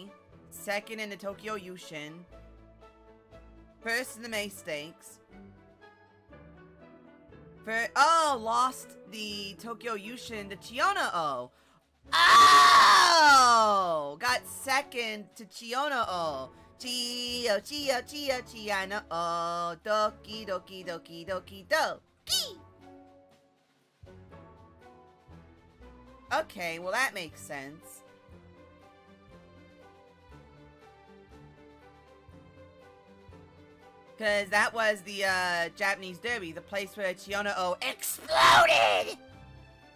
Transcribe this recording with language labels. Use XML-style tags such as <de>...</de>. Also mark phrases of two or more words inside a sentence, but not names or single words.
<en>Second in the Tokyo Yushin. First in the May Stakes. Lost the Tokyo Yushin to Chiyono O. Oh! Got second to Chiyono O. Chiyono O.</en> <ja>Doki doki doki doki doki.</ja> <en>Okay, well that makes sense. Because that was the Japanese Derby, the place where Chiyono O exploded!</en>